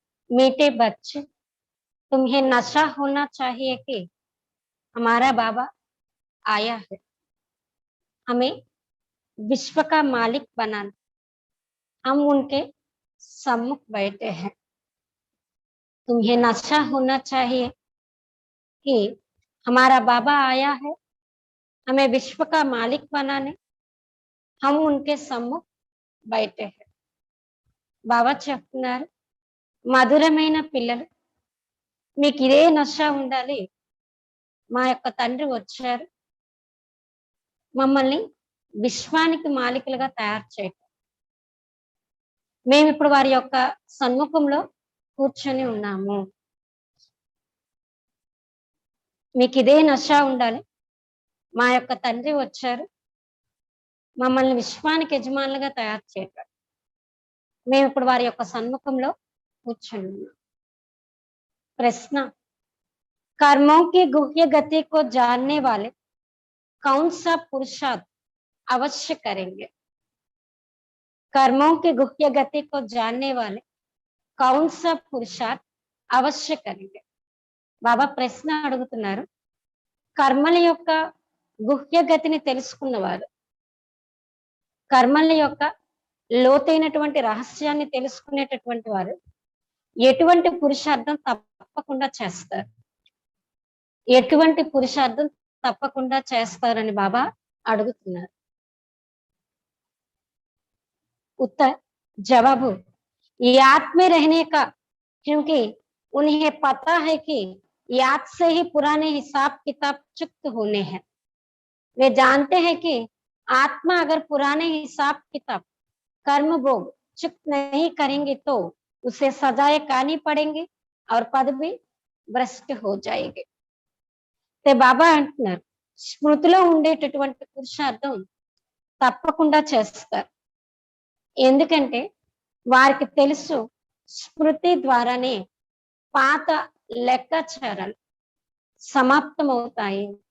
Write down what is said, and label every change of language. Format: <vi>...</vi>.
<hi>मीठे बच्चे, तुम्हें नशा होना चाहिए कि हमारा बाबा आया है हमें विश्व का मालिक बनाना। हम उनके सम्मुख बैठे हैं। तुम्हें नशा होना चाहिए कि हमारा बाबा आया है हमें विश्व का मालिक बनाने। हम उनके सम्मुख बैठे हैं।</hi> <te>బాబా చెప్తున్నారు, మధురమైన పిల్లలు, మీకు ఇదే నష ఉండాలి. మా యొక్క తండ్రి వచ్చారు మమ్మల్ని విశ్వానికి మాలికలుగా తయారు చేయటం. మేము ఇప్పుడు వారి యొక్క సన్ముఖంలో కూర్చొని ఉన్నాము. మీకు ఇదే నష ఉండాలి. మా యొక్క తండ్రి వచ్చారు మమ్మల్ని విశ్వానికి యజమానులుగా తయారు చేయటం. మేము ఇప్పుడు వారి యొక్క సన్ముఖంలో కూర్చొని ఉన్నాం.</te> <hi>प्रश्न, कर्मों की गुह्य गति को जानने वाले कौन सा पुरुषार्थ अवश्य करेंगे? कर्मों की गुह्य गति को जानने वाले कौन सा पुरुषार्थ अवश्य करेंगे?</hi> <te>బాబా ప్రశ్న అడుగుతున్నారు, కర్మల యొక్క గుహ్య గతిని తెలుసుకున్నవారు, కర్మల యొక్క లోతైనటువంటి రహస్యాన్ని తెలుసుకునేటటువంటి వారు ఎటువంటి పురుషార్థం తప్పకుండా చేస్తారు? ఎటువంటి పురుషార్థం తప్పకుండా చేస్తారని బాబా అడుగుతున్నారు.</te> <hi>उत्तर जवाब, याद में रहने का, क्योंकि उन्हें पता है कि याद से ही पुराने हिसाब किताब चुक्त होने हैं। वे जानते हैं कि आत्मा अगर पुराने हिसाब किताब कर्म भोग चुक्त नहीं करेंगे तो उसे सजाएं खानी पड़ेंगे और पद भी भ्रष्ट हो जाएंगे.</hi> <te>బాబా అంటున్నారు, స్మృతిలో ఉండేటటువంటి పురుషార్థం తప్పకుండా చేస్తారు. ఎందుకంటే వారికి తెలుసు స్మృతి ద్వారానే పాత లెక్కాచారాలు సమాప్తం అవుతాయి.</te>